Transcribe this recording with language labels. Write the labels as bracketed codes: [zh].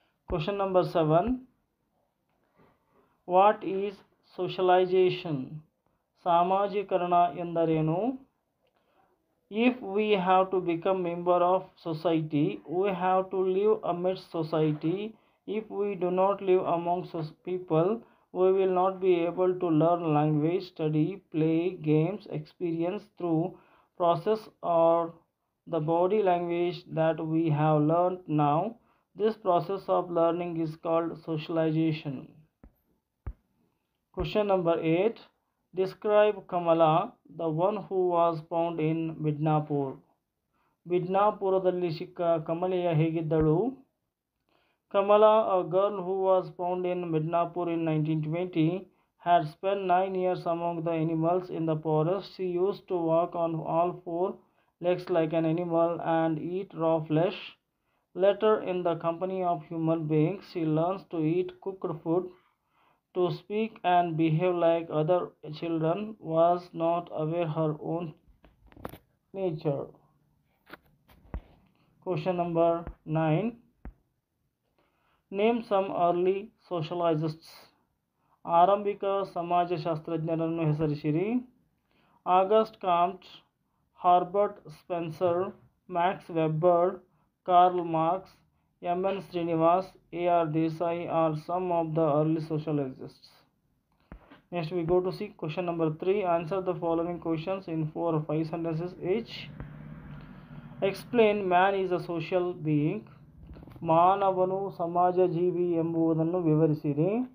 [en] Question number 7, what is socialization. [kn] ಸಾಮಾಜೀಕರಣ ಎಂದರೇನು? [en] If we have to become member of society, we have to live amidst society. If we do not live among people, we will not be able to learn language, study, play, games, experience through process or the body language that we have learned now. This process of learning is called socialization. Question number 8, describe Kamala, the one who was found in Midnapur. [kn] ಮಿಡ್ನಾಪುರದಲ್ಲಿ ಸಿಕ್ಕ ಕಮಲೆಯ ಹೇಗಿದ್ದಳು? [en] Kamala, a girl who was found in Midnapur in 1920, had spent 9 years among the animals in the forest. She used to walk on all 4 legs like an animal and eat raw flesh. Later, in the company of human beings, she learns to eat cooked food, to speak and behave like other children, was not aware her own nature. Question number 9, name some early sociologists. [kn] ಆರಂಭಿಕ ಸಮಾಜಶಾಸ್ತ್ರಜ್ಞರನ್ನು ಹೆಸರಿಸಿರಿ. August ಕಾಮ್ಟ್, ಹಾರ್ಬರ್ಟ್ Spencer, Max Weber, Karl marks, M.N. Srinivas, A.R. [en] Desai are some of the early sociologists. Next we go to see question number 3. Answer the following questions in 4 or 5 sentences each. Explain man is a social being. [kn] ಮಾನವನು ಸಮಾಜ ಜೀವಿ ಎಂಬುದನ್ನು ವಿವರಿಸಿರಿ.